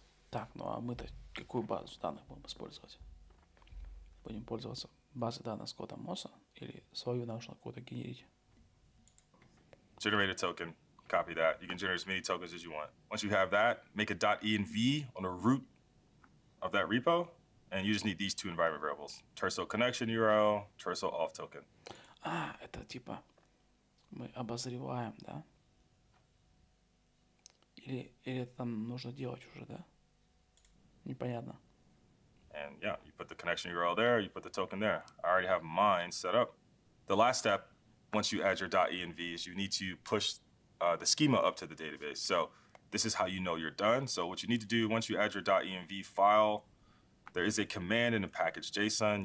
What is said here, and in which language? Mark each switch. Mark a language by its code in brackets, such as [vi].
[ru] Так, ну а мы-то какую базу данных будем использовать? Будем пользоваться базой данных Скотта Мосса или свою нужно куда генерить? [en] Generate a token, copy that. You can generate as many tokens as you want. Once you have that, make a .env on the root of that repo, and you just need these two environment variables. Terso connection URL, Terso auth token. [ru] Это типа мы обозреваем, да? Или это там нужно делать уже, да? Непонятно. [en] And yeah, you put the connection URL there, you put the token there. I already have mine set up. The last step, once you add your .env, is you need to push the schema up to the database. So this is how you know you're done. So what you need to do, once you add your .env file, there is a command in the package JSON.